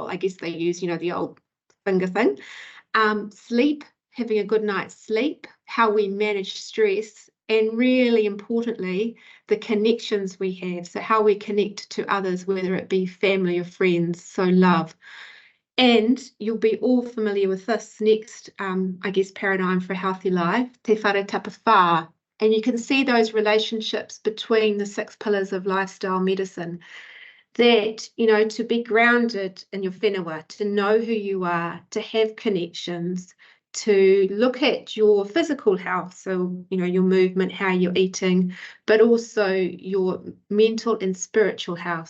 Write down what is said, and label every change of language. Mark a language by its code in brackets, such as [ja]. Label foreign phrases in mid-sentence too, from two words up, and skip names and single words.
[en] I guess they use, the old finger thing. Sleep, having a good night's sleep, how we manage stress, and really importantly, the connections we have. So how we connect to others, whether it be family or friends, so love. And you'll be all familiar with this next, I guess, paradigm for a healthy life, te whare tapawhā. And you can see those relationships between the 6 pillars of lifestyle medicine. That, to be grounded in your whenua, to know who you are, to have connections, to look at your physical health, so, your movement, how you're eating, but also your mental and spiritual health.